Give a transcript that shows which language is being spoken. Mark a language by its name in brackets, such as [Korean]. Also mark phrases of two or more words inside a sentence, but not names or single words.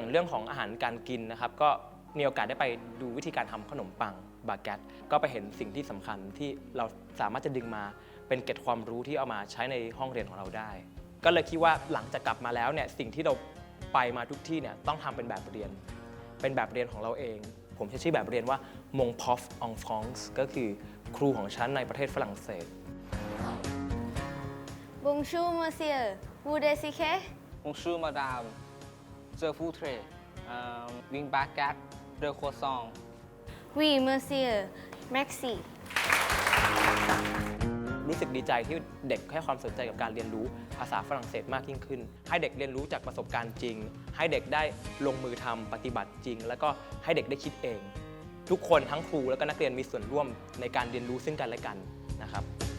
[Thai] เรื่องของอาหารการกินนะครับก็มีโอกาสได้ไปดูวิธีการทำขนมปังบาเกตก็ไปเห็นสิ่งที่สำคัญที่เราสามารถจะดึงมาเป็นเกร็ดความรู้ที่เอามาใช้ในห้องเรียนของเราได้ก็เลยคิดว่าหลังจากกลับมาแล้วเนี่ยสิ่งที่เราไปมาทุกที่เนี่ยต้องทำเป็นแบบเรียนของเราเองผมใช้ชื่อแบบเรียนว่า Mon Prof en France ก็คือครูของฉันในประเทศฝรั่งเศส [French] Bonjour monsieur vous désirez Bonjour madame je voudrais une baguette de croissant Oui monsieur merci [Thai] รู้สึกดีใจที่เด็กให้ความสนใจกับการเรียนรู้ภาษาฝรั่งเศสมากยิ่งขึ้นให้เด็กเรียนรู้จากประสบการณ์จริงให้เด็กได้ลงมือทำปฏิบัติจริงแล้วก็ให้เด็กได้คิดเองทุกคนทั้งครูและก็นักเรียนมีส่วนร่วมในการเรียนรู้ซึ่งกันและกันนะครับ